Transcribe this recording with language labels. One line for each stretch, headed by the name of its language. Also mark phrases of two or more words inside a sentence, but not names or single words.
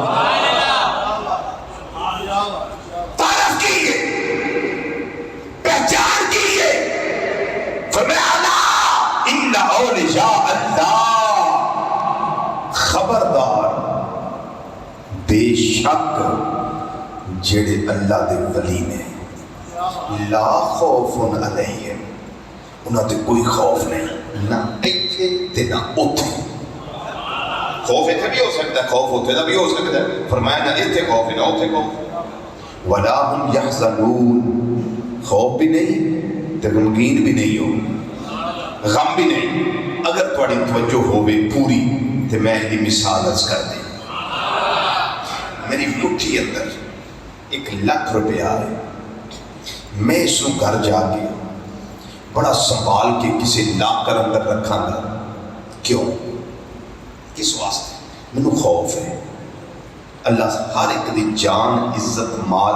Punjabi: تعارف کیے پہچان کیے فرمایا اللہ ان اولیاء اللہ خبردار بے شک جڑے اللہ دے ولی نے
Arabic: لا خوف علیہم
Punjabi: انہاں تے کوئی خوف نہیں نہ ایتھے تے نہ اوتھے خوف ایتھے بھی ہو سکتا ہے خوف اوتھے دا بھی ہو سکتا ہے فرمایا نہ ایتھے خوف ہے نہ اوتھے خوف
Arabic: ولا هم يحزنون
Punjabi: خوف بھی نہیں تے غمگین بھی نہیں ہو غم بھی نہیں اگر تھوڑی توجہ ہوے پوری تے میں دی مثال عرض کر دیں میری مٹھی اندر 1,00,000 روپیہ ہے میں اس کو گھر جا کے بڑا سنبھال کے کسی لاکر اندر رکھاں گا کیوں کس واسطے مینوں خوف ہے اللہ ہر ایک دی جان عزت مال